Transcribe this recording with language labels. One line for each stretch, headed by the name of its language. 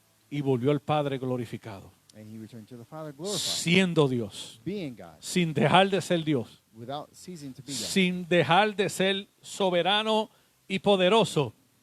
Spanish: y volvió al Padre glorificado,
English: and he returned to the Father glorified,
Spanish: siendo Dios,
English: being God,
Spanish: sin dejar de ser Dios,
English: without ceasing to be God,
Spanish: sin dejar de ser soberano y poderoso,